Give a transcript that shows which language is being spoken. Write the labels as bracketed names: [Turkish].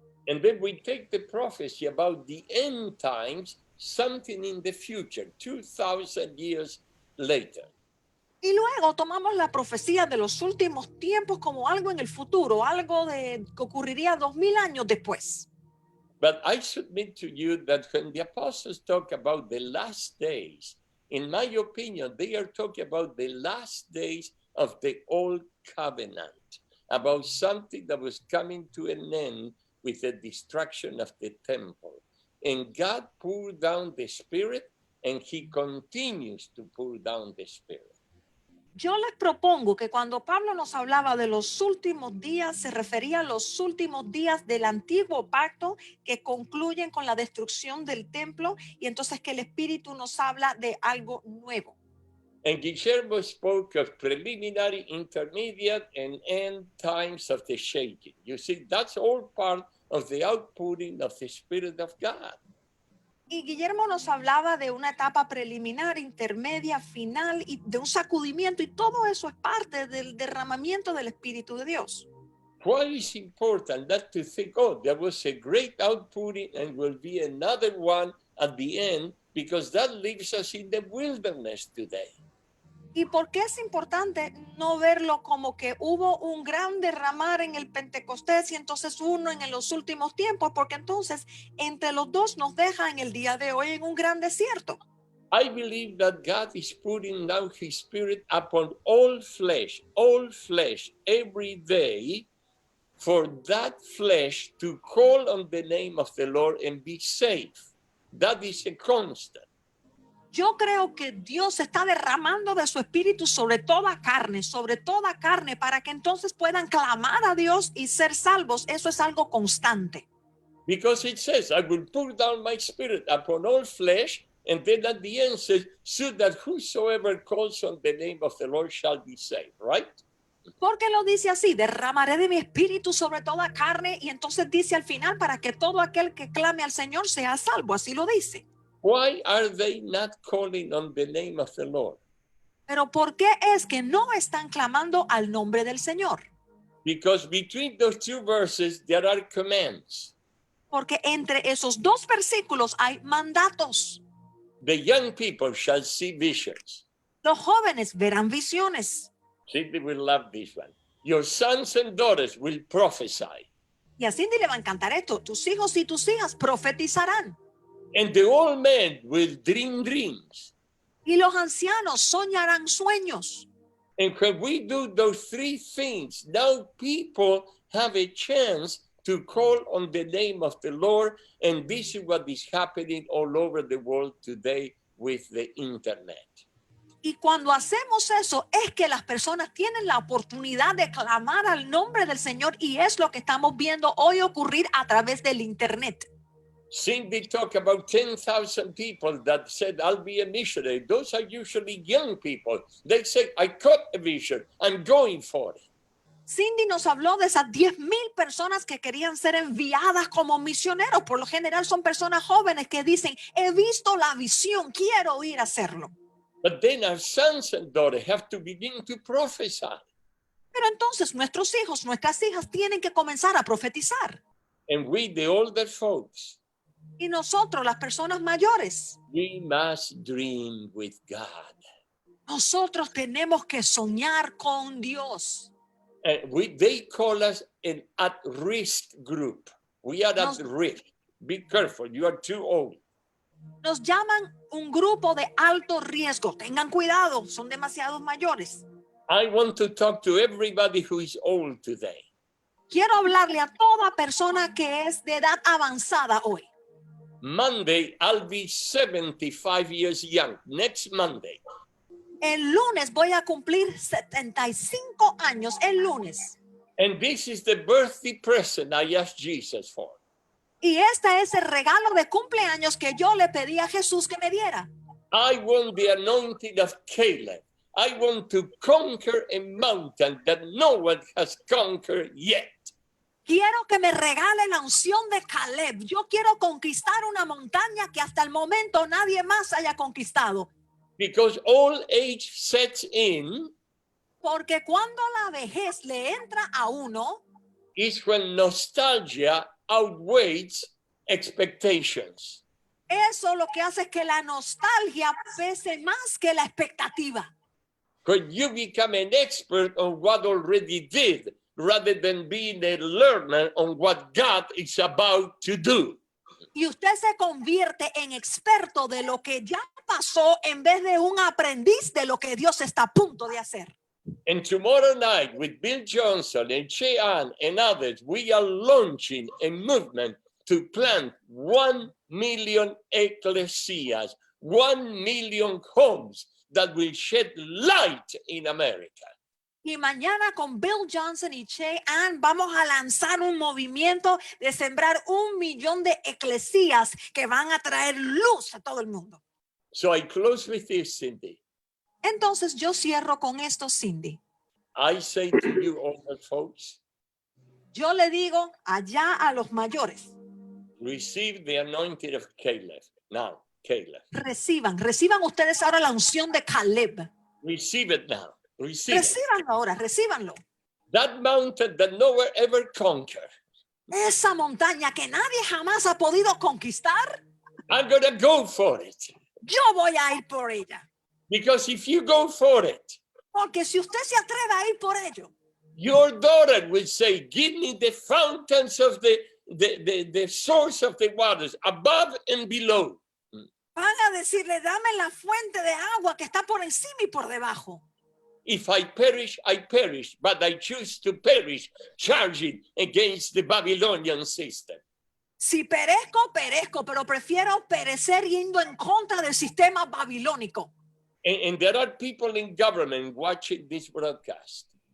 [English] and then we take the prophecy about the end times, something in the future, 2,000 years later. [Spanish] Y luego tomamos la profecía de los últimos tiempos como algo en el futuro, algo que ocurriría 2000 años después. [English] But I submit to you that when the apostles talk about the last days, in my opinion, they are talking about the last days of the old covenant, about something that was coming to an end with the destruction of the temple. And God poured down the Spirit, and He continues to pour down the Spirit. [Spanish] Yo les propongo que cuando Pablo nos hablaba de los últimos días, se refería a los últimos días del antiguo pacto que concluyen con la destrucción del templo y entonces que el Espíritu nos habla de algo nuevo. [English] And Guillermo spoke of preliminary, intermediate, and end times of the shaking. You see, that's all part of the outpouring of the Spirit of God. [Spanish] Y Guillermo nos hablaba de una etapa preliminar, intermedia, final y de un sacudimiento y todo eso es parte del derramamiento del Espíritu de Dios. [English] Why is important not to think, oh, there was a great outpouring and will be another one at the end, because that leaves us in the wilderness today. [Spanish] ¿Y por qué es importante no verlo como que hubo un gran derramar en el Pentecostés y entonces uno en los últimos tiempos? Porque entonces entre los dos nos deja en el día de hoy en un gran desierto. [English] I believe that God is putting down his spirit upon all flesh, every day, for that flesh to call on the name of the Lord and be safe. That is a constant. [Spanish] Yo creo que Dios está derramando de su espíritu sobre toda carne, para que entonces puedan clamar a Dios y ser salvos. Eso es algo constante. [English] Because it says, I will pour down my spirit upon all flesh, and then at the end says, so that whosoever calls on the name of the Lord shall be saved, right? [Spanish] Porque lo dice así, derramaré de mi espíritu sobre toda carne, y entonces dice al final, para que todo aquel que clame al Señor sea salvo, así lo dice. [English] Why are they not calling on the name of the Lord? [Spanish] Pero ¿por qué es que no están clamando al nombre del Señor? [English] Because between those two verses, there are commands. [Spanish] Porque entre esos dos versículos hay mandatos. [English] The young people shall see visions. [Spanish] Los jóvenes verán visiones. [English] Cindy will love this one. Your sons and daughters will prophesy. [Spanish] Y a Cindy le va a encantar esto. Tus hijos y tus hijas profetizarán. [English] And the old men will dream dreams. [Spanish] Y los ancianos soñarán sueños. [English] And when we do those three things, now people have a chance to call on the name of the Lord. And this is what is happening all over the world today with the internet. [Spanish] Y cuando hacemos eso, es que las personas tienen la oportunidad de clamar al nombre del Señor, y es lo que estamos viendo hoy ocurrir a través del internet. [English] Cindy talked about 10,000 people that said, I'll be a missionary. Those are usually young people. They say, I caught a vision. I'm going for it. [Spanish] Cindy nos habló de esas 10,000 personas que querían ser enviadas como misioneros. Por lo general son personas jóvenes que dicen, he visto la visión, quiero ir a hacerlo. [English] But then our sons and daughters have to begin to prophesy. [Spanish] Pero entonces nuestros hijos, nuestras hijas tienen que comenzar a profetizar. [English] And we, the older folks, [Spanish] Y nosotros, las personas mayores, [English] we must dream with God. [Spanish] nosotros tenemos que soñar con Dios. [English] They call us an at-risk group. We are at risk. Be careful, you are too old. [Spanish] Nos llaman un grupo de alto riesgo. Tengan cuidado, son demasiados mayores. [English] I want to talk to everybody who is old today. [Spanish] Quiero hablarle a toda persona que es de edad avanzada hoy. [English] Monday, I'll be 75 years young. Next Monday. [Spanish] El lunes voy a cumplir 75 años, el lunes. [English] And this is the birthday present I asked Jesus for. [Spanish] Y este es el regalo de cumpleaños que yo le pedí a Jesús que me diera. [English] I want the anointing of Caleb. I want to conquer a mountain that no one has conquered yet. [Spanish] Quiero que me regale la unción de Caleb. Yo quiero conquistar una montaña que hasta el momento nadie más haya conquistado. [English] Because old age sets in [Spanish] Porque cuando la vejez le entra a uno, [English] is when nostalgia outweighs expectations. [Spanish] eso lo que hace es que la nostalgia pese más que la expectativa. [English] When you become an expert on what already did, rather than being a learner on what God is about to do. [Spanish] Y usted se convierte en experto de lo que ya pasó en vez de un aprendiz de lo que Dios está a punto de hacer. [English] And tomorrow night with Bill Johnson and Cheyenne and others, we are launching a movement to plant 1 million ecclesias, 1 million homes that will shed light in America. [Spanish] Y mañana con Bill Johnson y Che Ann vamos a lanzar un movimiento de sembrar 1 millón de eclesías que van a traer luz a todo el mundo. [English] So I close with this, Cindy. [Spanish] Entonces yo cierro con esto, Cindy. [English] I say to you, older folks, [Spanish] Yo le digo allá a los mayores, [English] receive the anointing of Caleb. Now, Caleb. [Spanish] reciban ustedes ahora la unción de Caleb. [English] Receive it now. Receive it. [Spanish] Recíbanlo ahora, recíbanlo. [English] That mountain that no one ever conquered. [Spanish] Esa montaña que nadie jamás ha podido conquistar, [English] I'm going to go for it. [Spanish] yo voy a ir por ella. [English] Because if you go for it, [Spanish] Porque si usted se atreve a ir por ello, [English] your daughter will say, give me the fountains of the source of the waters above and below. [Spanish] van a decirle, dame la fuente de agua que está por encima y por debajo. [English] If I perish, I perish, but I choose to perish charging against the Babylonian system. [Spanish] Si perezco, perezco, pero prefiero perecer yendo en contra del sistema babilónico. [English] And there are people in government watching this broadcast